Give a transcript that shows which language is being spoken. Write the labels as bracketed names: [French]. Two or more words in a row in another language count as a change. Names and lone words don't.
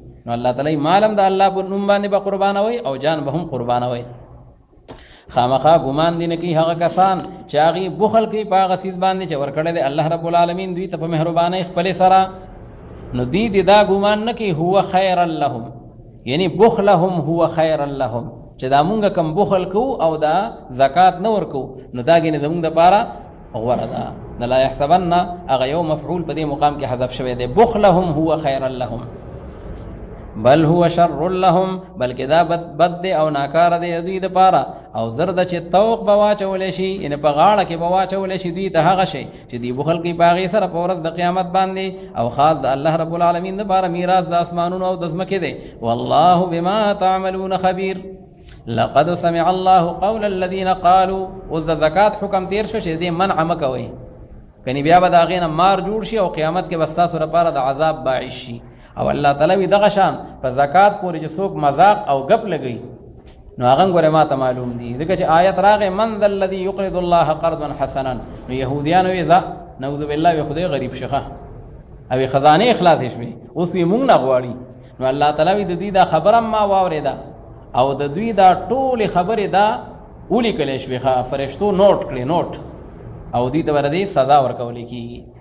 [Pashto] نو الله تعالی مال هم د الله په نوم باندې به قربانوئ او جان به هم قربانوئ. خامخا ګمان دې نه کوي هغه کسان چې هغې بخل کوي په هغه څیز باندې چې ورکړی دی الله رب العالمین دوی ته په مهربانۍ خپلې سره، نو دوی دې دا ګمان نه کوي [Arabic] هو خیرا لهم، [Pashto] یعنی [Arabic] بخلهم هو خیرا لهم، [Pashto] چې دا مونږ کم بخل کوو او دا زکات نه ورکوو نو دا ګینې زمونږ دپاره غوره ده. د [Arabic] لا یحسبن [Pashto] هغه یو مفعول په دې مقام کې حذف شوی دی. [Arabic] بخلهم هو خیرا لهم بل هو شر لهم، [Pashto] بلکې دا بد دی او ناکاره دی دوی دپاره. او زر ده چې توق به واچولی شي، یعنې په غاړه کې به واچولی شي دوی ته هغه شی چې دوی بخل کوي په هغې سره په ورځ د قیامت باندې. او خاص د الله رب العالمین دپاره میراث د اسمانونو او د ځمکې دی. [Arabic] والله بما تعملون خبیر. لقد سمع الله قول الذين قالوا. [Pashto] اوس د زکات حکم تیر شو چې دې منع مه کوئ، کنی بیا به د هغې نه مار جوړ شي او قیامت کې به ستاسو لپاره د عذاب باعث شي. او الله تعالی وی دغه شان په زکات پورې چې څوک مذاق او ګپ لګوي نو هغه ګوره ما ته معلوم دي، ځکه چې آیت راغی [Arabic] من ذا الذي يقرض الله قرضا حسنا. [Pashto] نو یهودیانو وی ځه [Arabic] نعوذ بالله [Pashto] وی خدای غریب شخه او خزانه اخلاص شوي، اوس وی مونږ نه غواړي. نو الله تعالی وی د دوی دا خبره ما واورېده او د دوی دا ټولې خبرې دا ولیکلی شوې، فرشتو نوٹ کړې نوٹ، او دوی ته به د دې سزا ورکولی کېږي.